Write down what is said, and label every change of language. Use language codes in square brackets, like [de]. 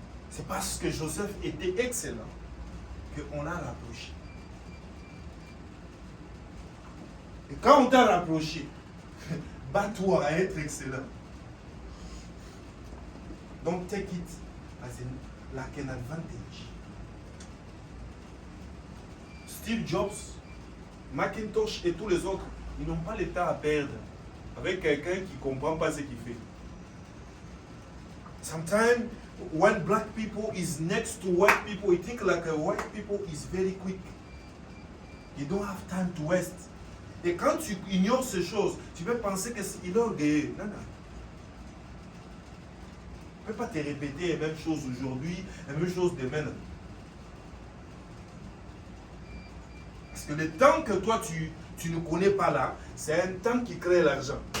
[fr] C'est parce que Joseph était excellent qu'on l'a rapproché. Et quand on t'a rapproché, bats-toi à être excellent. [en] Donc take it as like an advantage. [fr] Steve Jobs, Macintosh et tous les autres, ils n'ont pas le temps à perdre avec quelqu'un qui ne comprend pas ce qu'il fait. [en] Sometimes when black people is next to white people, you think like a white people is very quick. You don't have time to waste. [fr] Et quand tu ignores ces choses, tu peux penser qu'il est orgueilleux. Non, non. Tu ne peux pas te répéter les mêmes choses aujourd'hui, les mêmes choses demain. Parce que le temps que toi tu ne connais pas là, c'est un temps qui crée l'argent.